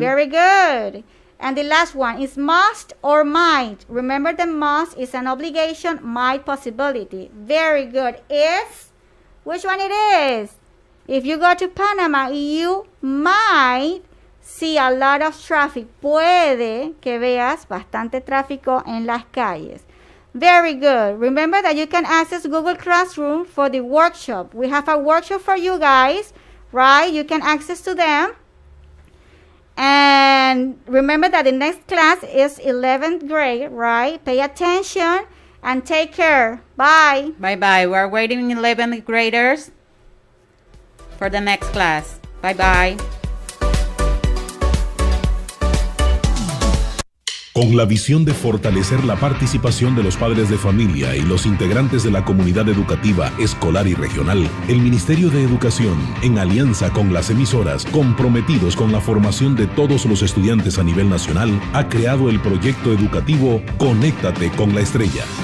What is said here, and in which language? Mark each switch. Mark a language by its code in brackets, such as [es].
[en] Very good. And the last one is must or might. Remember the must is an obligation, might possibility. Very good. Is, which one it is? If you go to Panama, you might see a lot of traffic. [es] Puede que veas bastante tráfico en las calles. [en] Very good. Remember that you can access Google Classroom for the workshop. We have a workshop for you guys, right? You can access to them. And remember that the next class is 11th grade, right? Pay attention and take care. Bye. Bye-bye. We're waiting 11th graders for the next class. Bye-bye. [es] Con la visión de fortalecer la participación de los padres de familia y los integrantes de la comunidad educativa, escolar y regional, el Ministerio de Educación, en alianza con las emisoras comprometidos con la formación de todos los estudiantes a nivel nacional, ha creado el proyecto educativo Conéctate con la Estrella.